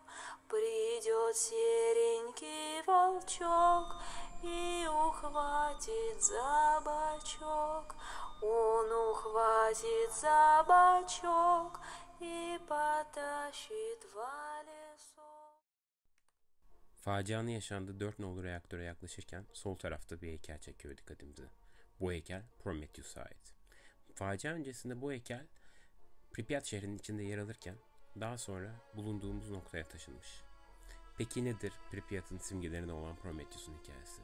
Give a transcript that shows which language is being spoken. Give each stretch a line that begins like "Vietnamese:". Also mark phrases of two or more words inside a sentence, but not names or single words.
Russian: Придет серенький волчок и ухватит за бочок. Он ухватит за бочок и потащит в лесок.
Turkish: Facianın yaşandığı 4 nolu reaktöre yaklaşırken sol tarafta bir heykel çekiyor dikkatimizi. Bu heykel Prometheus'a ait. Facia öncesinde bu heykel Pripyat şehrinin içinde yer alırken daha sonra bulunduğumuz noktaya taşınmış. Peki nedir Pripyat'ın simgelerine olan Prometheus'un hikayesi?